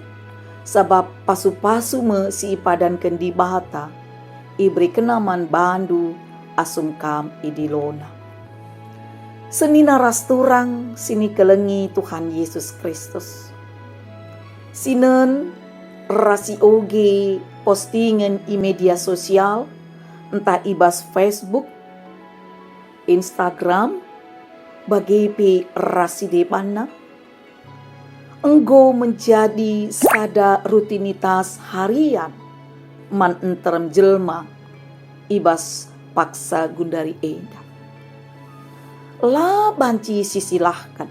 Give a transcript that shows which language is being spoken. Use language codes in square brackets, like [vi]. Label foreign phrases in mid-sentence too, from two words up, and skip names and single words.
[btx] Sebab pasu-pasu me si ipadankan di bata, ibri kenaman bandu asum kam idilona. Senina ras turang sini kelengi Tuhan Yesus Kristus. Sinen rasi oge postingan i [id] media sosial, [btx] entah ibas Facebook, Instagram, bagepe rasi depana, enggo menjadi sada rutinitas harian man enterem jelma ibas paksa gundari enda. La banci sisilahkan.